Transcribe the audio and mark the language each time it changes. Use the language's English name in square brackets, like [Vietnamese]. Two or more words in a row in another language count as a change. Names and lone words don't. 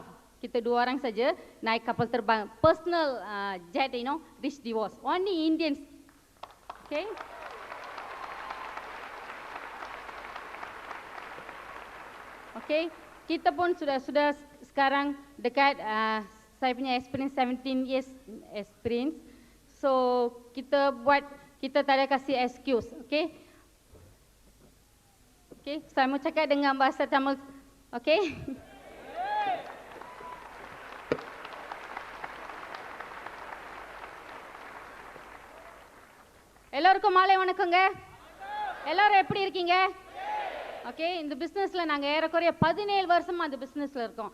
[Malay] Kita 2 orang saja naik kapal terbang [English] personal jet, [Malay] Rich Divorce. [English] Only Indians. Okay. Okay. [Malay] Kita pun sudah sekarang dekat saya punya experience [English] 17 years experience. [Malay] So kita tak ada kasih excuse. [English] Okay. Okay. [Malay] Saya mau cakap dengan bahasa Tamil. [Tamil] Okay. எல்லோருக்கும் மாலை வணக்கங்க. எல்லாரும் எப்படி இருக்கீங்க? ஓகே, இந்த பிசினஸ்ல நாங்க ஏறக்குறைய 17 வருஷமா அந்த பிசினஸ்ல இருக்கோம்.